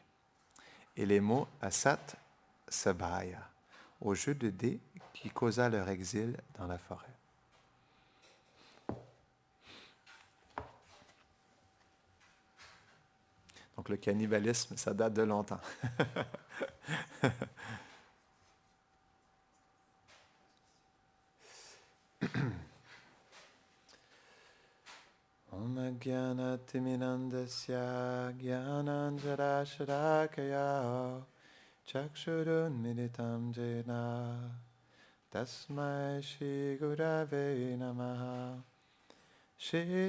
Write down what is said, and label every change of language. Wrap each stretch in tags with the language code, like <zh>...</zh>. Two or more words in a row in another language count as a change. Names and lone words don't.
<fr>Et les mots</fr> <sa>Asat Sabhaya,</sa> <fr>au jeu de dés qui causa leur exil dans la forêt. Donc le cannibalisme, ça date de longtemps.</fr> <sa>Om Gyanatimindasya Gyananjarasharakaya Chakshurun Militam Jena Tasmai Shri Gurave Namaha Shri</sa>